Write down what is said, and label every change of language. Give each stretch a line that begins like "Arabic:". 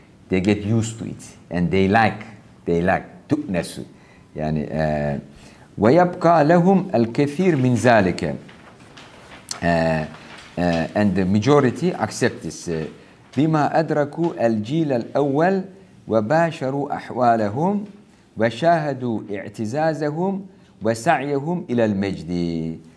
English: They get used to it, and they like تؤنس.
Arabic: يعني ويبقى لهم الكثير من ذلك.
English: And the majority accept this.
Arabic: بما أدركوا الجيل الأول وباشروا أحوالهم وشاهدوا اعتزازهم وسعيهم إلى المجد.